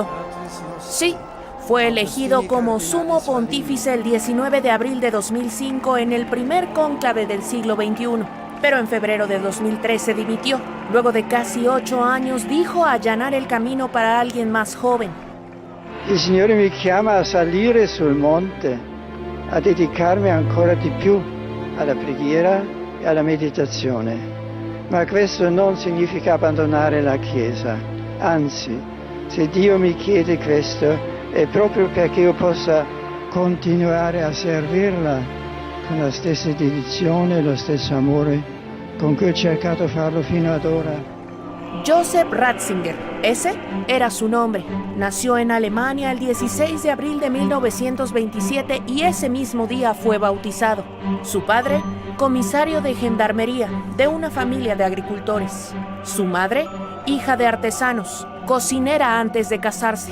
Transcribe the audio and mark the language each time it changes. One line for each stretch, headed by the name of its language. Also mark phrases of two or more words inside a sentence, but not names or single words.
Spanish: Sí, fue elegido como sumo pontífice el 19 de abril de 2005 en el primer cónclave del siglo XXI, pero en febrero de 2013 dimitió. Luego de casi 8 años dijo allanar el camino para alguien más joven.
Italian: Il Signore mi chiama a salire sul monte, a dedicarmi ancora di più alla preghiera e alla meditazione. Ma questo non significa abbandonare la Chiesa, anzi, se Dio mi chiede questo è proprio perché io possa continuare a servirla con la stessa dedizione e lo stesso amore con cui ho cercato di farlo fino ad ora.
Spanish: Joseph Ratzinger, ese era su nombre. Nació en Alemania el 16 de abril de 1927 y ese mismo día fue bautizado. Su padre, comisario de gendarmería de una familia de agricultores. Su madre, hija de artesanos, cocinera antes de casarse.